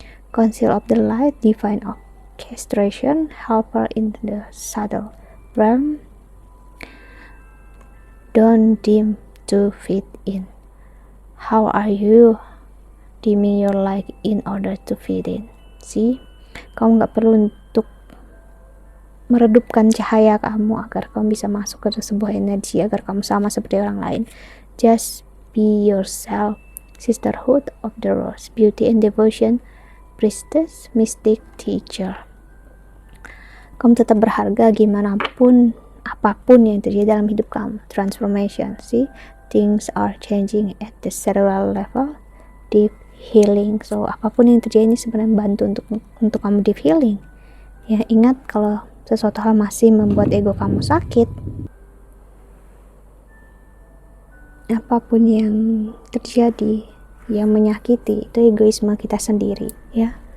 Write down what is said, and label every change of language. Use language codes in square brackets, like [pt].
[en] Council of the light, divine orchestration, helper in the subtle realm, don't dim to fit in. How are you dimming your light in order to fit in? [id] See, kamu gak perlu untuk meredupkan cahaya kamu agar kamu bisa masuk ke sebuah energi agar kamu sama seperti orang lain. [en] Just be yourself. Sisterhood of the Rose, beauty and devotion, priestess, mystic, teacher. [id] Kamu tetap berharga gimana pun, apapun yang terjadi dalam hidup kamu. [en] Transformation. See, things are changing at the cerebral level. Deep healing. [id] So apapun yang terjadi ini sebenarnya bantu untuk kamu deep healing ya. Ingat, kalau sesuatu hal masih membuat ego kamu sakit, apapun yang terjadi yang menyakiti, itu egoisme kita sendiri ya.